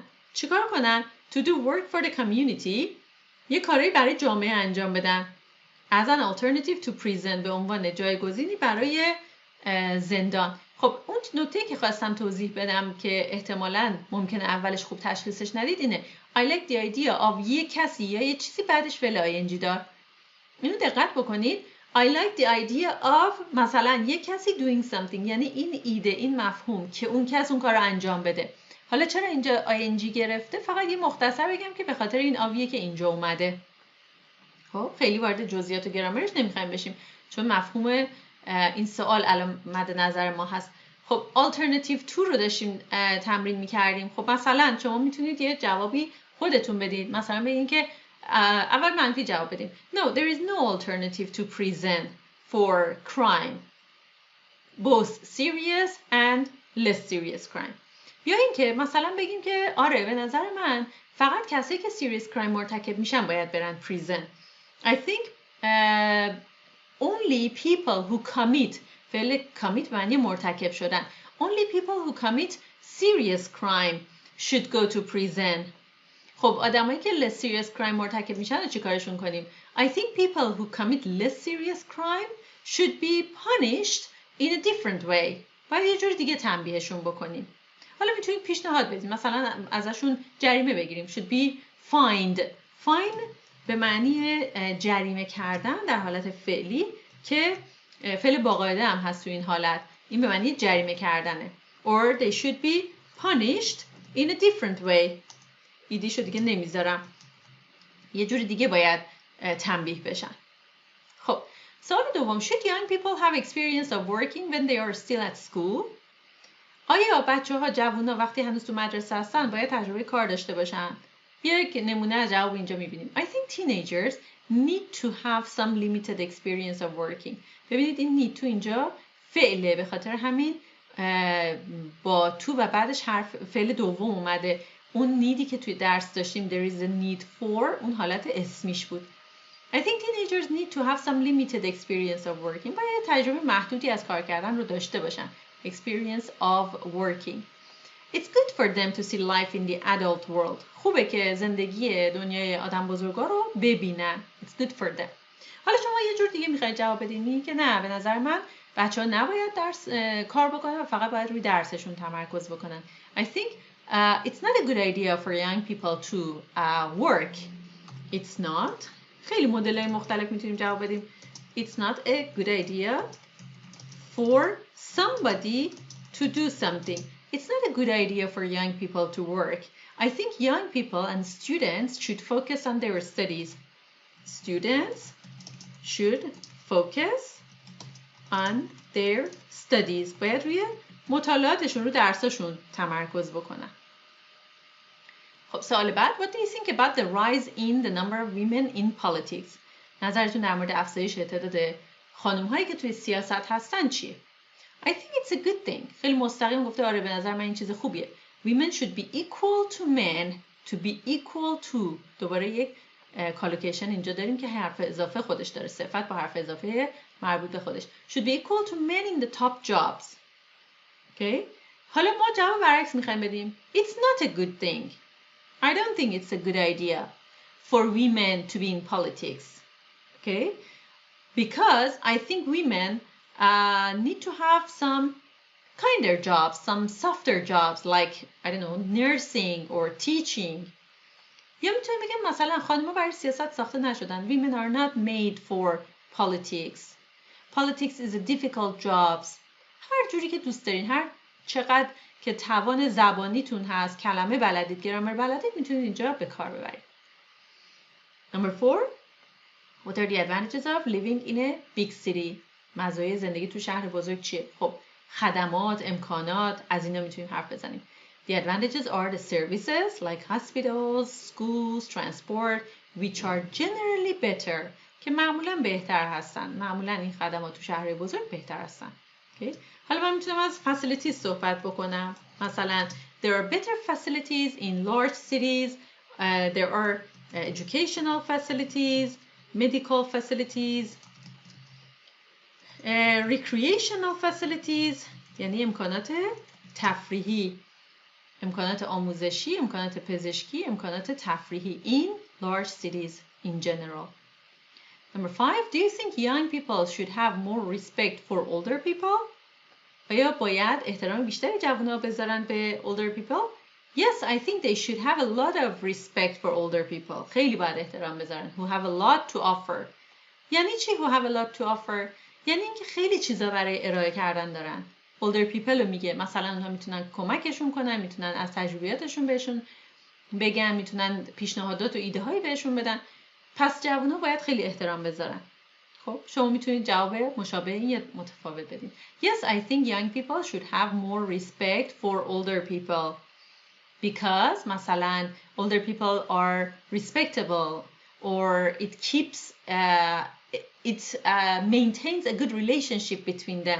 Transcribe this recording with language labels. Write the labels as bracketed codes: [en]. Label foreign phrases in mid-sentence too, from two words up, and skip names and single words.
[fa] چیکار کنن؟ [en] To do work for the community [fa] یه کاری برای جامعه انجام بدن. [en] As an alternative to prison [fa] به عنوان جایگزینی برای زندان. خب اون نکته که خواستم توضیح بدم که احتمالاً ممکنه اولش خوب تشخیصش ندید اینه [en] I like the idea of [fa] یه کسی یا یه چیزی بعدش فعل ing دار. اینو دقت بکنید. [en] I like the idea of [fa] مثلا یه کسی [en] doing something [fa] یعنی این ایده این مفهوم که اون کس اون کار رو انجام بده. حالا چرا اینجا ing گرفته؟ فقط یه مختصر بگم که به خاطر این آویه که اینجا اومده. خب خیلی وارد جزئیات و گرامرش نمیخوایم بشیم چون مفهوم این سوال الان مد نظر ما هست. خب [en] alternative to [fa] رو داشتیم تمرین میکردیم. خب مثلا شما میتونید یه جوابی خودتون بدید. مثلا بگید که اول منفی جواب بدیم. [en] No, there is no alternative to prison for crime. Both serious and less serious crime. [fa] یا اینکه مثلا بگیم که آره به نظر من فقط کسایی که [en] serious crime [fa] مرتکب میشن باید برن prison. [en] I think only people who commit [fa] فعل commit معنی مرتکب شدن. [en] Only people who commit serious crime should go to prison. [fa] خب آدمایی که [en] less serious crime [fa] مرتکب میشن رو چی کارشون کنیم؟ [en] I think people who commit less serious crime should be punished in a different way. [fa] باید یه جور دیگه تنبیهشون بکنیم. حالا میتونید پیشنهاد بدیم. مثلا ازشون جریمه بگیریم. [en] Should be fined. [fa] Fine به معنی جریمه کردن در حالت فعلی که فعل با قاعده هم هست تو این حالت. این به معنی جریمه کردنه. [en] Or they should be punished in a different way. [fa] ایدیشو دیگه نمیذارم. یه جوری دیگه باید تنبیه بشن. خب سوال دوم. [en] Should young people have experience of working when they are still at school? [fa] آیا بچه‌ها جوونا وقتی هنوز تو مدرسه هستن باید تجربه کار داشته باشن؟ یک نمونه از جواب اینجا میبینیم. [en] I think teenagers need to have some limited experience of working. [fa] ببینید این [en] need to [fa] اینجا فعله به خاطر همین با تو و بعدش حرف فعل دوم اومده. اون نیدی که توی درس داشتیم [en] there is a need for [fa] اون حالت اسمیش بود. [en] I think teenagers need to have some limited experience of working. [fa] باید تجربه محدودی از کار کردن رو داشته باشن. [en] Experience of working. It's good for them to see life in the adult world. [fa] خوبه که زندگی دنیای آدم بزرگا رو ببینن. [en] It's good for them. [fa] حالا شما یه جور دیگه میخواید جواب بدین که نه به نظر من بچه‌ها نباید درس کار بکنن و فقط باید روی درسشون تمرکز بکنن. [en] I think it's not a good idea for young people to work. It's not. [fa] خیلی مدل‌های مختلف میتونیم جواب بدیم. [en] It's not a good idea for somebody to do something. It's not a good idea for young people to work. I think young people and students should focus on their studies. Students should focus on their studies. [fa] باید روی مطالعاتشون رو درساشون تمرکز بکنن. خب سوال بعد. [en] What do you think about the rise in the number of women in politics? [fa] نظرتون در مورد افزایش تعداد خانم‌هایی که توی سیاست هستن چیه؟ [en] I think it's a good thing. [fa] خیلی مستقیم گفته آره به نظر من این چیز خوبیه. [en] Women should be equal to men. To be equal to. [fa] دوباره یک کالوکیشن اینجا داریم که حرف اضافه خودش داره. صفت با حرف اضافه مربوط به خودش. [en] Should be equal to men in the top jobs. Okay? [fa] حالا ما جواب برعکس میخوایم بدیم. [en] It's not a good thing. I don't think it's a good idea for women to be in politics. Okay? Because I think women need to have some kinder jobs, some softer jobs like, I don't know, nursing or teaching. [fa] یا میتونیم بگم مثلا خانم‌ها برای سیاست ساخته نشدن. [en] Women are not made for politics. Politics is a difficult job. [fa] هر جوری که دوست دارین، هر چقدر که توان زبانیتون هست، کلمه بلدید، گرامر بلدید، میتونید اینجا به کار ببرید. [en] Number 4. What are the advantages of living in a big city? [fa] مزایای زندگی تو شهر بزرگ چیه؟ خب خدمات، امکانات، از اینا میتونیم حرف بزنیم. [en] The advantages are the services like hospitals, schools, transport, which are generally better. [fa] که معمولاً بهتر هستن. معمولاً این خدمات تو شهرهای بزرگ بهتر هستن. okay. حالا من میتونم از facilities صحبت بکنم. [en] مثلا there are better facilities in large cities. There are educational facilities, medical facilities, recreational facilities [fa] یعنی امکانات تفریحی، امکانات آموزشی، امکانات پزشکی، امکانات تفریحی [en] in large cities in general. Number 5, do you think young people should have more respect for older people? [fa] آیا باید احترام بیشتری جوان‌ها بذارن به [en] older people? Yes, I think they should have a lot of respect for older people. [fa] خیلی باید احترام بذارن. [en] Who have a lot to offer. [fa] یعنی چی [en] who have a lot to offer؟ [fa] یعنی اینکه خیلی چیزا برای ارائه کردن دارن. [en] older people [fa] رو میگه مثلا اونها میتونن کمکشون کنن، میتونن از تجربیاتشون بهشون بگن، میتونن پیشنهادات و ایده هایی بهشون بدن. پس جوان‌ها باید خیلی احترام بذارن. خب شما میتونید جواب مشابه این یا متفاوت بدین. [en] Yes, I think young people should have more respect for older people because مثلا older people are respectable or it keeps it maintains a good relationship between them.